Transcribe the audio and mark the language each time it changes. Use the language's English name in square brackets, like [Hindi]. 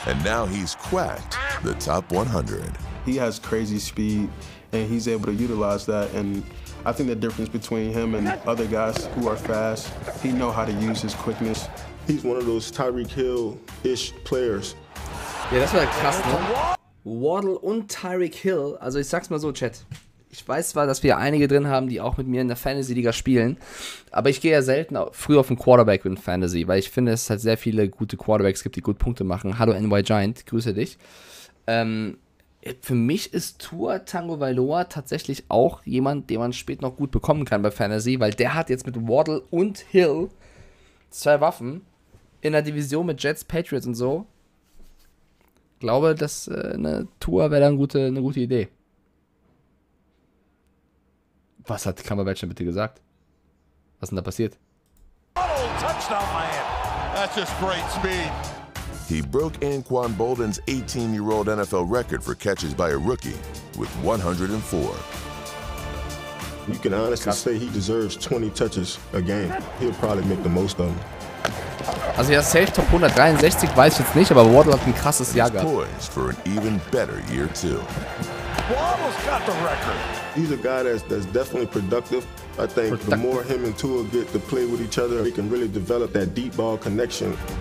[English] And now he's cracked the top 100. He has crazy speed, and he's able to utilize that. And I think the difference between him and other guys who are fast, he knows how to use his quickness. He's one of those Tyreek Hill-ish players. [German] Ja, das war krass, ne? Waddle und Tyreek Hill. Also ich sag's mal so, Chat. Ich weiß zwar, dass wir einige drin haben, die auch mit mir in der Fantasy-Liga spielen, aber ich gehe ja selten früh auf den Quarterback in Fantasy, weil ich finde, es halt sehr viele gute Quarterbacks gibt, die gut Punkte machen. Hallo NY Giant, grüße dich. Für mich ist Tua Tagovailoa tatsächlich auch jemand, den man später noch gut bekommen kann bei Fantasy, weil der hat jetzt mit Waddle und Hill 2 Waffen in der Division mit Jets, Patriots und so. Ich glaube, dass eine Tua wäre da eine gute Idee. Was hat Cumberbatch denn bitte gesagt? Was ist denn da passiert? [English] Oh, touchdown, man. That's just great speed. He broke Anquan Bolden's 18-year-old NFL record for catches by a rookie with 104. You can honestly say he deserves 20 touches a game. He'll probably make the most of them. [German] Also ja, safe Top 163 weiß ich jetzt nicht, aber Waddle hat ein krasses Jahr gehabt. [English] Poised for an even better year too. Waddle's got the record. He's a guy that's definitely productive. I think the more him and Tua get to play with each other, they can really develop that deep ball connection.